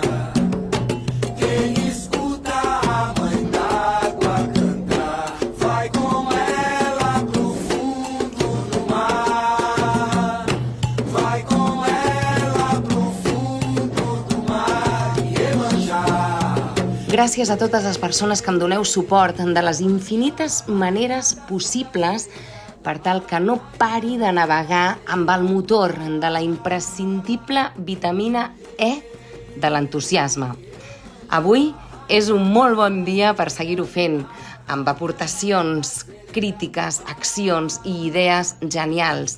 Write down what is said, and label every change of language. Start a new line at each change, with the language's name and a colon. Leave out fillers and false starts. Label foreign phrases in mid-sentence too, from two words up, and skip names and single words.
Portuguese: Quem escuta a mãe d'água cantar, vai com ela pro fundo do mar. Vai com ela pro fundo do mar, Iemanjá.
Catalan: Gràcies a totes les persones que em doneu suport de les infinites maneres possibles per tal que no pari de navegar amb el motor de la imprescindible vitamina E de l'entusiasme. Avui és un molt bon dia per seguir-ho fent, amb aportacions, crítiques, accions i idees genials.